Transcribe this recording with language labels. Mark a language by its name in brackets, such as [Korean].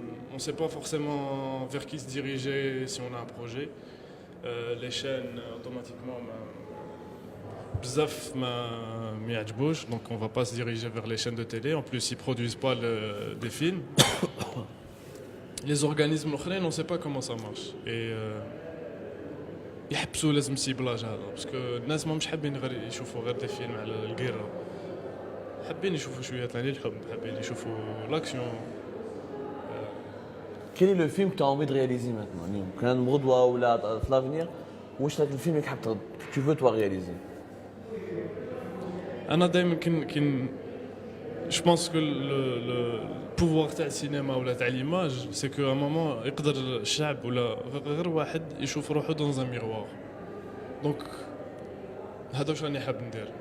[French] On ne sait pas forcément vers qui se diriger si on a un projet. Les chaînes, automatiquement, [Arabic] bzaf ما يعجبوش, [French] donc on ne va pas se diriger vers les chaînes de télé. En plus, ils ne produisent pas des films. Les organismes [Arabic] الاخرين [French] on ne sait pas comment ça marche. [Arabic] Et يحبسوا لازم السيبلاج هذا باسكو الناس ما مش حابين غير يشوفوا غير دي فيلم على القيرة. حابين يشوفوا شويه ثاني الحب, حابين يشوفوا لاكسيون. [French] Quel est le film que tu as envie de réaliser maintenant [Arabic] اليوم؟ كان غدوه ولا في لافنير واش هذاك الفيلم اللي حاب [French] tu veux toi réaliser؟ [Arabic] انا دائما كن [French] je pense que le pouvoir [Arabic] تاع السينما ولا تاع [French] l'image c'est que à un moment [Arabic] يقدر الشعب ولا غير واحد يشوف روحه [French] dans un miroir. Donc [Arabic] هذا واش راني حاب ندير.